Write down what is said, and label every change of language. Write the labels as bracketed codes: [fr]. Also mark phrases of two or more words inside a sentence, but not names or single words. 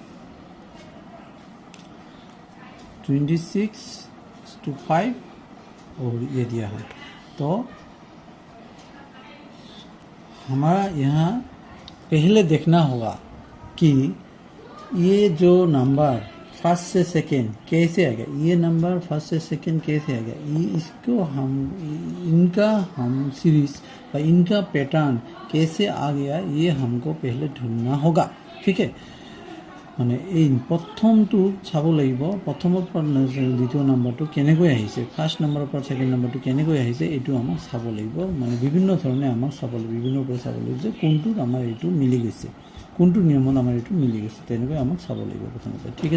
[hi] 26:5 और ये दिया है तो हमारा यहाँ पहले देखना होगा कि ये जो नंबर फर्स्ट से सेकेंड कैसे आएगा ये नंबर फर्स्ट से सेकेंड कैसे आएगा ये इसको इनका हम सीरीज और इनका पैटर्न कैसे आ गया ये हमको पहले ढूंढना होगा ठीक है [as] মানে এই প্ৰথমটো চাব লাগিব প্ৰথমৰ পৰা দ্বিতীয় নম্বৰটো কেনেকৈ আহিছে ফাৰ্ষ্ট নম্বৰৰ পৰা ছেকেণ্ড নম্বৰটো কেনেকৈ আহিছে এইটো আমাক চাব লাগিব মানে বিভিন্ন ধৰণে আমাক চাব লাগিব বিভিন্ন ওপৰত চাব লাগিব যে কোনটোত আমাৰ এইটো মিলি গৈছে কোনটো নিয়মত আমাৰ এইটো মিলি গৈছে তেনেকৈ আমাক চাব লাগিব প্ৰথমতে ঠিক